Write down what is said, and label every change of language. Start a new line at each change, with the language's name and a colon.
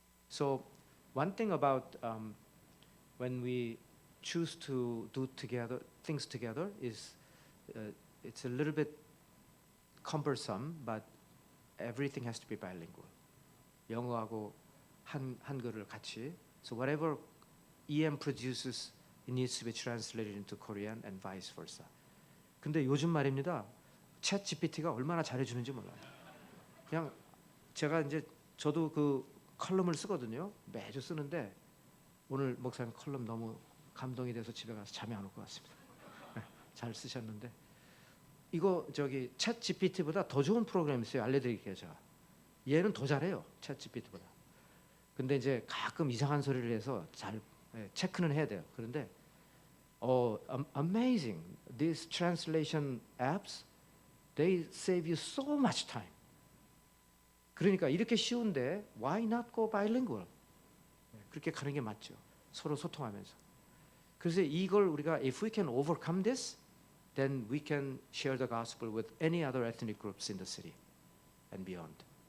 English: So one thing about when we choose to do together things together is it's a little bit cumbersome, but everything has to be bilingual.
Korean: 영어하고 한글을 같이.
English: So whatever EM produces, it needs to be translated into Korean and vice versa.
Korean: 근데 요즘 말입니다. 챗 GPT가 얼마나 잘해주는지 몰라요. 그냥 제가 이제 저도 그 컬럼을 쓰거든요. 매주 쓰는데 오늘 목사님 컬럼 너무 감동이 돼서 집에 가서 잠이 안 올 것 같습니다. 잘 쓰셨는데 이거 저기 챗 GPT보다 더 좋은 프로그램이 있어요. 알려드릴게요. 제가 얘는 더 잘해요. 챗 GPT보다. 근데 이제 가끔 이상한 소리를 해서 잘 체크는 해야 돼요. 그런데 amazing.
English: These translation apps, they save you so much time.
Korean: 그러니까 이렇게 쉬운데
English: why not go bilingual?
Korean: 그렇게 가는 게 맞죠. 서로 소통하면서. 그래서 이걸 우리가
English: if we can overcome this, then we can share the gospel with any other ethnic groups in the city and beyond.